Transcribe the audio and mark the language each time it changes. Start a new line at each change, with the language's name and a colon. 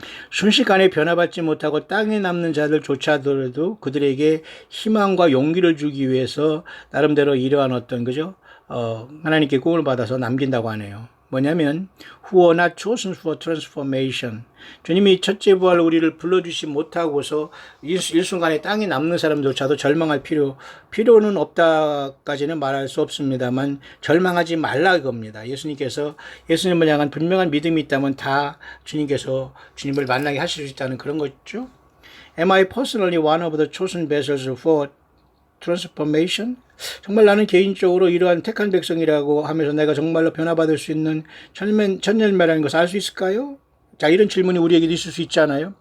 Korean: 순식간에 변화받지 못하고 땅에 남는 자들조차도 그들에게 희망과 용기를 주기 위해서 나름대로 이러한 어떤 그죠? 하나님께 꿈을 받아서 남긴다고 하네요. 뭐냐면
English: who are not chosen for transformation.
Korean: 주님이 첫째 부활 우리를 불러주시 못하고서 일순간에 땅에 남는 사람조차도 절망할 필요는 없다까지는 말할 수 없습니다만 절망하지 말라 겁니다. 예수님을 향한 분명한 믿음이 있다면 다 주님께서 주님을 만나게 하실 수 있다는 그런 거죠.
English: Am I personally one of the chosen vessels for transformation?
Korean: 정말 나는 개인적으로 이러한 택한 백성이라고 하면서 내가 정말로 변화받을 수 있는 천년매라는 것을 알 수 있을까요? 자, 이런 질문이 우리에게 있을 수 있잖아요.